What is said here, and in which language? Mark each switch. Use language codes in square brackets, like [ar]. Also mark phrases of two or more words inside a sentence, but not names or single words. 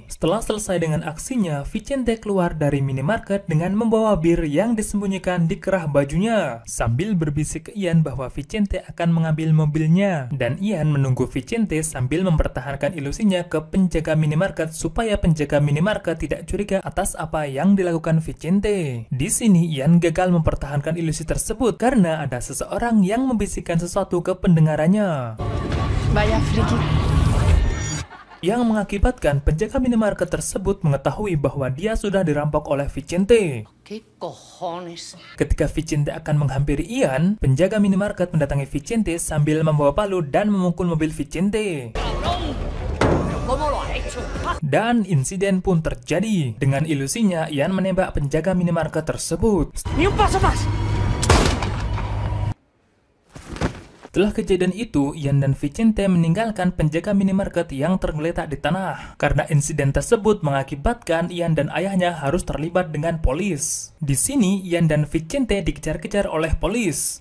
[id] Setelah selesai dengan aksinya, Vicente keluar dari minimarket dengan membawa bir yang disembunyikan di kerah bajunya sambil berbisik ke Ian bahwa Vicente akan mengambil mobilnya, dan Ian menunggu Vicente sambil mempertahankan ilusinya ke penjaga minimarket supaya penjaga minimarket tidak curiga atas apa yang dilakukan Vicente. Di sini Ian gagal mempertahankan ilusi tersebut karena ada seseorang yang membisikkan sesuatu ke pendengarannya. [es] Vaya friki. [id] Yang mengakibatkan penjaga minimarket tersebut mengetahui bahwa dia sudah dirampok oleh Vicente. [es] ¿Qué cojones? [id] Ketika Vicente akan menghampiri Ian, penjaga minimarket mendatangi Vicente sambil membawa palu dan memukul mobil Vicente. Dan insiden pun terjadi. Dengan ilusinya, Ian menembak penjaga minimarket tersebut. [es] ¡Ni un paso más! [id] Setelah kejadian itu, Ian dan Vicente meninggalkan penjaga minimarket yang tergeletak di tanah. Karena insiden tersebut mengakibatkan Ian dan ayahnya harus terlibat dengan polis. Di sini, Ian dan Vicente dikejar-kejar oleh polis.